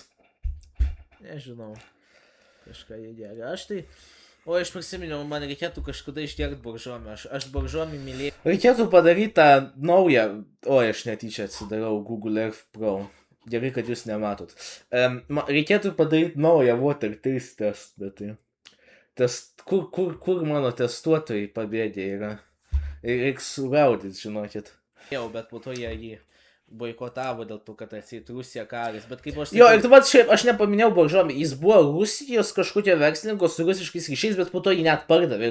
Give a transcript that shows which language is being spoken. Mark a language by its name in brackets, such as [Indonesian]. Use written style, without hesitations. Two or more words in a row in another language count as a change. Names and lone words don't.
[Lithuanian] Nežinau. Kažką jie geria. Aš prisiminiau, man reikėtų kažkada išgerti boržomį. Aš boržomį mylėjau. Reikėtų padaryti tą naują. Aš netyčia atsidarau Google Earth Pro. Gerai, kad jūs nematot. Reikėtų padaryti naują [English] water taste test, [Lithuanian] bet tai. Kur mano testuotojai pabėgė yra. Reiks sugaudyti, žinokit. Bet po to jie jį boikotavo dėl to, kad atseit Rusija karis. Bet kaip aš... Jo, ir tu pats šiaip, aš nepaminėjau boržomį. Jis buvo Rusijos kažkokio verslininko su rusiškais ryšiais, bet po to jį net pardavė.